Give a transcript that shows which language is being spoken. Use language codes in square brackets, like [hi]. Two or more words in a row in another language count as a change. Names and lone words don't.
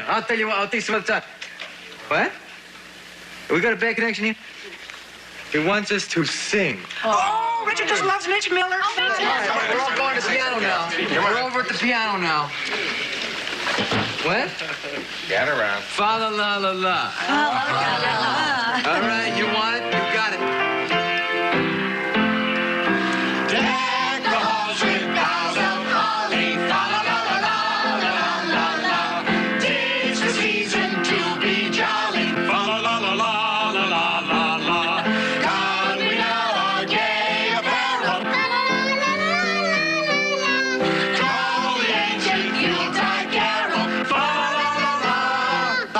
[en] I'll tell you what, I'll take some other time. What? We got a bad connection here? He wants us to sing. Oh, Richard just loves Mitch Miller. All right, we're all going to the piano now. We're over at the piano now. What? Get around. Fa la la la la. All right, you want it? You got it. Deck the halls with boughs of holly. Fa la la la la la la la. 'Tis the season to be jolly. Fa la la la la la la la la. Come we now our gay apparel. Fa la la la la la la la. Call the ancient Yuletide carol. Fa la la la la.